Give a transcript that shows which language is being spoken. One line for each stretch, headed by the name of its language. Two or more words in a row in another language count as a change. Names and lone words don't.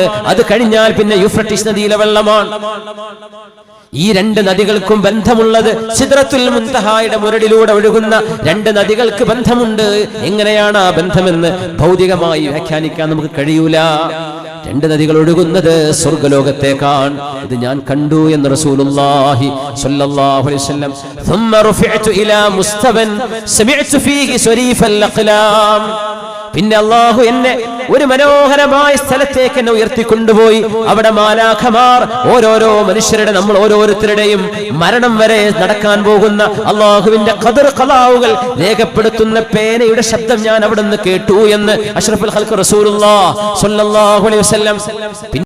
Malayalam: അത് കഴിഞ്ഞാൽ പിന്നെ യൂഫ്രട്ടീസ് നദിയിലെ വെള്ളമാണ്. ഈ 2 നദികൾക്കും ബന്ധമുള്ളത് സിദ്റത്തുൽ മുൻതഹായുടെ മുരടിലൂടെ ഒഴുകുന്ന 2 നദികൾക്ക് ബന്ധമുണ്ട്. എങ്ങനെയാണ് ആ ബന്ധമെന്ന് ഭൗതികമായി വ്യാഖ്യാനിക്കാൻ നമുക്ക് കഴിയൂല. 2 നദികൾ ഒഴുകുന്നത് സ്വർഗ്ഗലോകത്തേക്കാണ്. ഇത് ഞാൻ കണ്ടു എന്ന്
Arabic: رسول الله صلى الله عليه وسلم. ثم رفعت الى مستوى سمعت فيه صريف الاقلام.
Malayalam: പിന്നെ അല്ലാഹു എന്നെ ഒരു മനോഹരമായ സ്ഥലത്തേക്ക് എന്നെ ഉയർത്തിക്കൊണ്ടുപോയി. അവിടെ മാലാഖമാർ ഓരോരോ മനുഷ്യരുടെ, നമ്മൾ ഓരോരുത്തരുടെയും മരണം വരെ നടക്കാൻ പോകുന്ന അല്ലാഹുവിന്റെ ഖദർ ഖലാഉകൾ രേഖപ്പെടുത്തുന്ന പേനയുടെ ശബ്ദം ഞാൻ അവിടെ നിന്ന് കേട്ടു എന്ന്
Arabic: أشرف الخلق رسول الله صلى الله عليه وسلم.